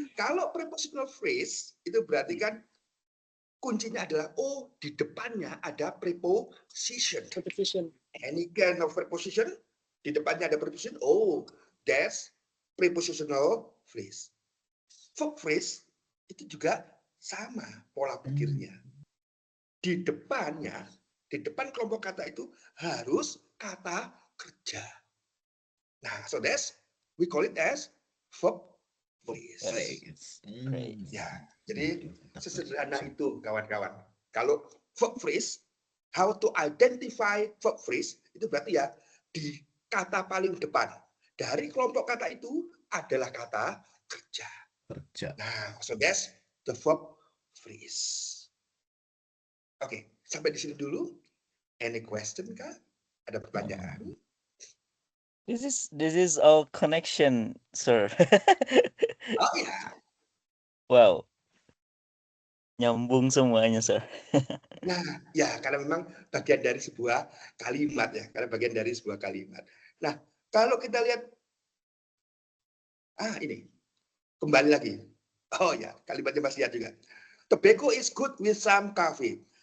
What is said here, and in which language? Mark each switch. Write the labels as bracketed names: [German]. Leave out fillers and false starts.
[Indonesian] Kalau prepositional phrase itu berarti kan kuncinya adalah di depannya ada preposition. [English] Preposition. Any kind of preposition [Indonesian] di depannya ada [English] preposition. That's prepositional phrase. [Indonesian] Verb phrase itu juga sama pola pikirnya. Di depannya, di depan kelompok kata itu harus kata kerja. Nah, [English] so we call it as verb phrase. Phrase. Phrase. [Indonesian] Ya, jadi sesederhana itu kawan-kawan. Kalau verb phrase, [English] how to identify verb phrase, [Indonesian] itu berarti ya di kata paling depan. Dari kelompok kata itu adalah kata kerja. Kerja. [English] Nah, so that's the verb phrase. [Indonesian] Oke, sampai di sini dulu. [English] Any question [Indonesian] kah? Ada pertanyaan? [English] This is our connection, sir. [Indonesian] Oh ya. Wow. Nyambung semuanya, sir. Nah, ya karena memang bagian dari sebuah kalimat ya, karena bagian dari sebuah kalimat. Nah, kalau kita lihat ini kembali lagi. Oh ya, kalimatnya masih lihat juga. [English] Tobacco is good with some coffee.